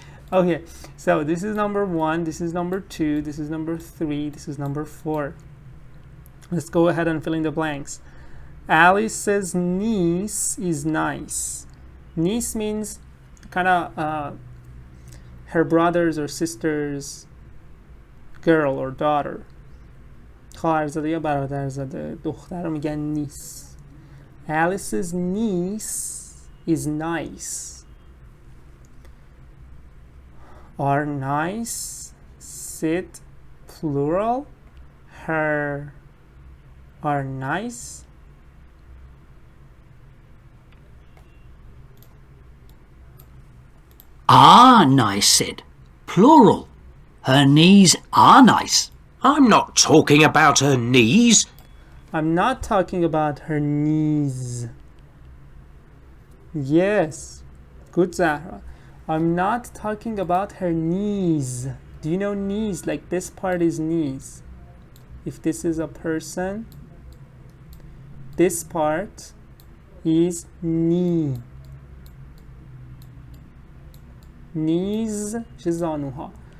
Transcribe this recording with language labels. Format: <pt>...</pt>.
<en>Okay, so this is number 1, this is number 2, this is number 3, this is number 4. Let's go ahead and fill in the blanks. Alice's niece is nice. Niece means kind of her brother's or sister's girl or daughter.</en> <fa>خواهرزاده یا برادرزاده دختر رو میگن نیس.</fa> <en>Alice's niece is nice. Are nice, sit, plural. Her are nice. Ah, nice, Sid. Plural. Her knees are nice. I'm not talking about her knees. I'm not talking about her knees. Yes, good Zahra. I'm not talking about her knees. Do you know knees? Like this part is knees. If this is a person, this part is knee.</en> <fa>Knees چه زانوها.</fa>